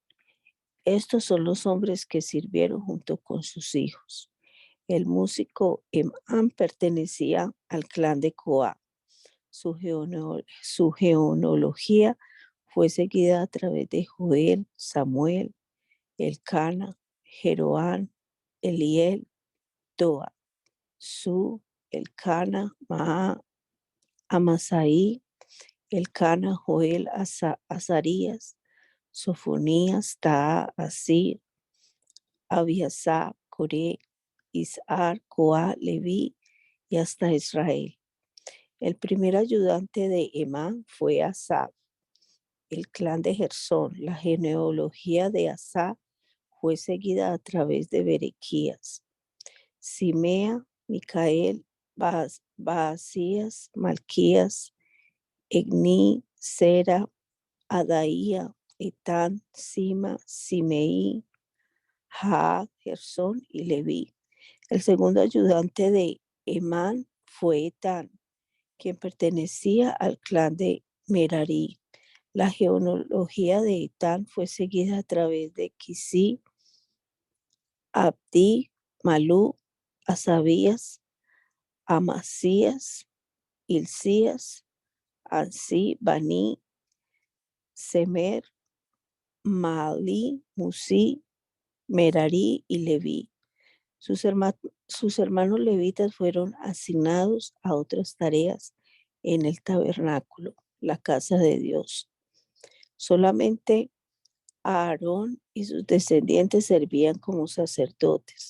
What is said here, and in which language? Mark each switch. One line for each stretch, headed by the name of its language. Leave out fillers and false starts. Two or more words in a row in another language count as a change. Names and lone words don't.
Spanish: Estos son los hombres que sirvieron junto con sus hijos. El músico Emán pertenecía al clan de Coá. Su genealogía fue seguida a través de Joel, Samuel, Elcana, Jeroán, Eliel, Toa, Su, Elcana, Maa, Amasai, Elcana, Joel, Azarías, Sofonías, Taa, Asir, Abiasab, Coré, Isar, Coá, Leví y hasta Israel. El primer ayudante de Emán fue Asaf, el clan de Gersón. La genealogía de Asaf fue seguida a través de Berequías, Simea, Micael, Baasías, Malquías, Egni, Sera, Adaía, Etán, Sima, Simeí, Jaá, Gersón y Leví. El segundo ayudante de Emán fue Etán, quien pertenecía al clan de Merari. La genealogía de Etán fue seguida a través de Quisí, Abdí, Malú, Asabías, Amasías, Hilcías, Ansí, Baní, Semer, Mahli, Musi, Merari y Leví. Sus hermanos levitas fueron asignados a otras tareas en el tabernáculo, la casa de Dios. Solamente Aarón y sus descendientes servían como sacerdotes.